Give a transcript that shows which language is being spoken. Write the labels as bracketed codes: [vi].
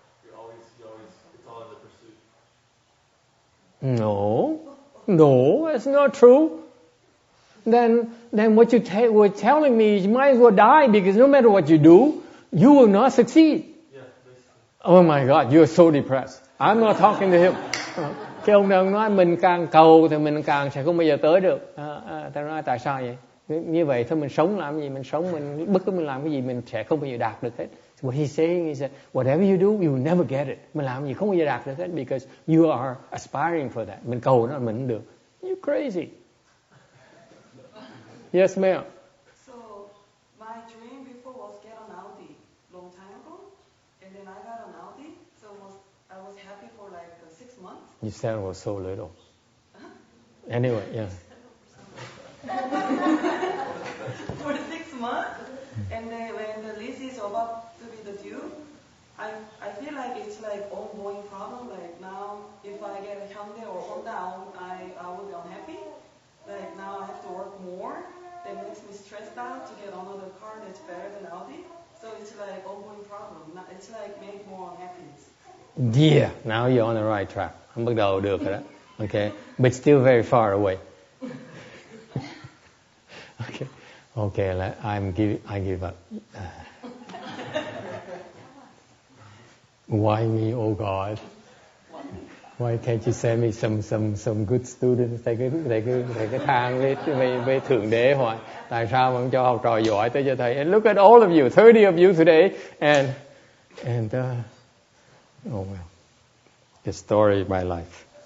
[en] You're always, it's all in the pursuit. No, that's not true. Then what you were telling me, you might as well die because no matter what you do, you will not succeed. Yeah, basically. Oh my God, you're so depressed. I'm not talking to him. [vi] Cái ông đang nói mình càng cầu thì mình càng sẽ không bao giờ tới được. Ta nói tại sao vậy? Như vậy thôi mình sống làm gì? Mình bất cứ mình làm cái gì mình sẽ không bao giờ đạt được hết. [en] So what he's saying is that whatever you do, you will never get it. [vi] Mình làm gì không bao giờ đạt được hết [en] because you are aspiring for that. [vi] Mình cầu nó mình không được. [en] You're crazy. Yes, ma'am. So my dream before was get an Audi long time ago, and then I got an Audi. So I was happy for like 6 months. You said it was so little. Anyway, yeah. For the 6 months, and then when the lease is about to be the due, I feel like it's like ongoing problem. Like now, if I get a Hyundai or Honda, I will be unhappy. Like now I have to work more. That makes me stressed out to get another car that's better than Audi. So it's like ongoing problem. It's like make more unhappiness. Yeah, now you're on the right track. I'm [vi] bắt đầu được rồi đó. [en] Okay, but still very far away. Okay, I give up. Why me, oh God? Why can't you send me some good students? [vi] Thầy cứ than với thượng đế hoài. Tại sao vẫn cho học trò giỏi tới cho thầy? [en] And look at all of you, 30 of you today, and And oh well, the story of my life.